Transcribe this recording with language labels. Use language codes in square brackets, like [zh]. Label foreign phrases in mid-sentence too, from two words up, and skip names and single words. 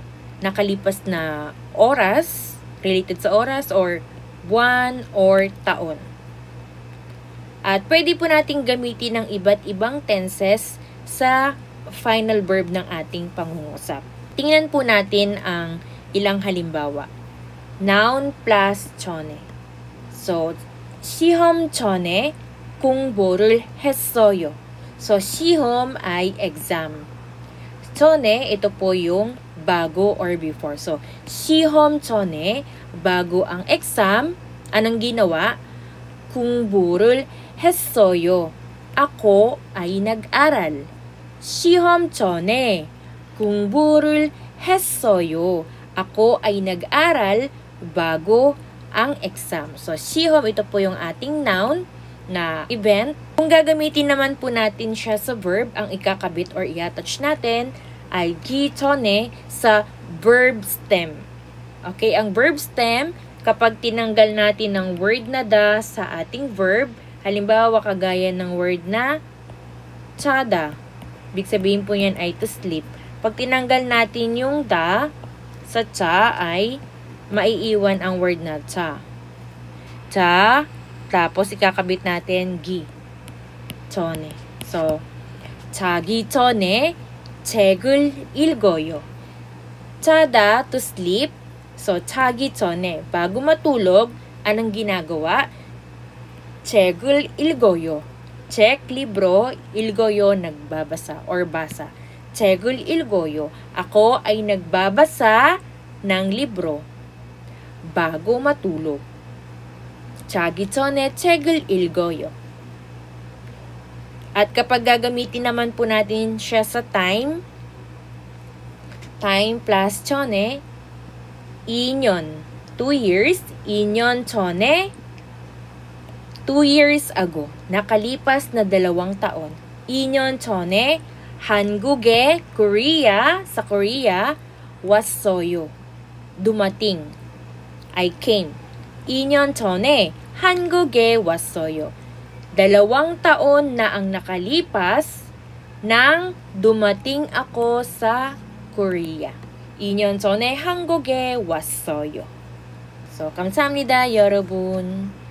[tl] Nakalipas na oras, related sa oras, or buwan, or taon. At pwede po nating gamitin ng iba't ibang tenses sa final verb ng ating pangungusap. Tingnan po natin ang ilang halimbawa. [en] Noun plus chone. So, [ko] 시험 전에 공부를 했어요. [tl] So, 시험 ay exam. 전에, ito po yung bago or before. So, [ko] 시험 전에, [tl] bago ang exam, anong ginawa? [ko] 공부를 했어요. [tl] Ako ay nag-aral. [ko] 시험 전에, 공부를 했어요. [tl] Ako ay nag-aral bago ang exam. So, 시험, ito po yung ating noun na event. Kung gagamitin naman po natin siya sa verb, ang ikakabit or i-attach natin ay [ko] 기 전에 [tl] sa verb stem. Okay, ang verb stem, kapag tinanggal natin ng word na da sa ating verb, halimbawa kagaya ng word na chada, ibig sabihin po yan ay [en] to sleep. [tl] Pag tinanggal natin yung da sa cha ay maiiwan ang word na cha. Cha, tapos ikakabit natin [ko] 기 전에. [tl] So, [ko] 자기 전에 책을 읽어요. 자다, [en] to sleep. So, [ko] 자기 전에, [tl] bago matulog, anong ginagawa? [ko] 책을 읽어요. 책, libro, 읽어요, [tl] nagbabasa or basa. [ko] 책을 읽어요. [tl] Ako ay nagbabasa ng libro bago matulog. [ko] 자기 전에 책을 읽어요. [tl] At kapag gagamitin naman po natin siya sa time, [en] time plus [tl] chone, [ko] 2년, [en] 2 years, [ko] 2년 전에, [en] 2 years ago, [tl] nakalipas na 2 taon. [ko] 2년 전에, 한국에, Korea, [tl] sa Korea, [ko] 왔어요. [tl] Dumating. [en] I came. [ko] 2년 전에, 한국에 왔어요. [tl] 2 taon na ang nakalipas nang dumating ako sa Korea. [ko] 2년 전에 한국에 왔어요. So, 감사합니다, 여러분.